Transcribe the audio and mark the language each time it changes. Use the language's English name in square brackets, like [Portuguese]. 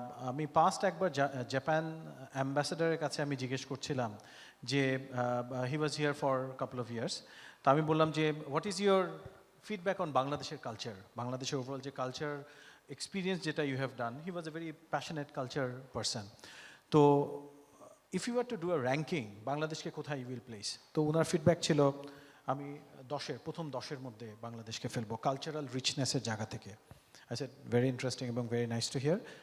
[Bangla] আমি পাস্ট একবার জাপান অ্যাম্বাসেডারের কাছে আমি জিজ্ঞেস করছিলাম যে [English] he was here for couple of years, [Bangla] তা আমি বললাম যে [English] what is your feedback on [Bangla] বাংলাদেশের কালচার, বাংলাদেশের ওভারঅল যে কালচার experience যেটা [English] you have done. He was a very passionate culture person. তো if you were to do a ranking, [Bangla] বাংলাদেশকে কোথায় [English] you will place? [Bangla] তো ওনার ফিডব্যাক ছিল আমি প্রথম 10-এর মধ্যে বাংলাদেশকে ফেলবো কালচারাল রিচনেসের জায়গা থেকে। [English] I said very interesting [Bangla] এবং [English] very nice to hear.